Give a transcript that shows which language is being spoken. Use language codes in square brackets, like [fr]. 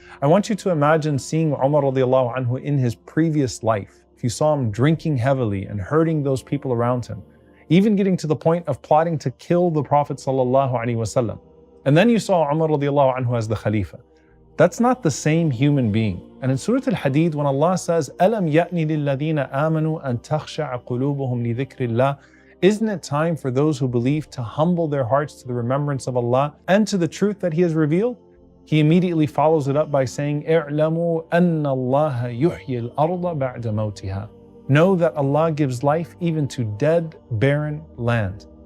[en] I want you to imagine seeing Umar radiallahu anhu in his previous life. If you saw him drinking heavily and hurting those people around him, even getting to the point of plotting to kill the Prophet sallallahu alaihi wasallam. And then you saw Umar radiallahu anhu as the Khalifa. That's not the same human being. And in Surah Al-Hadid, when Allah says, [ar] أَلَمْ يَأْنِ لِلَّذِينَ آمَنُوا أَن تَخْشَعَ قُلُوبُهُمْ لِذِكْرِ اللَّهِ. [en] Isn't it time for those who believe to humble their hearts to the remembrance of Allah and to the truth that He has revealed? He immediately follows it up by saying, [ar] اعلموا أن الله يحيي الأرض بعد موتها. [en] Know that Allah gives life even to dead, barren land.